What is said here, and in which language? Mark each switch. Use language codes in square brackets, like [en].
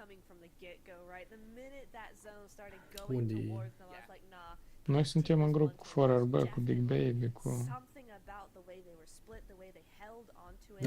[en] coming from the get-go, right? The minute that zone started going [ro] Unde e? [en] towards them, I was like, nah. [ro] Noi suntem în grup cu Forer B, cu Big Baby, cu... [en] Something about the way they were split, the way they held onto it.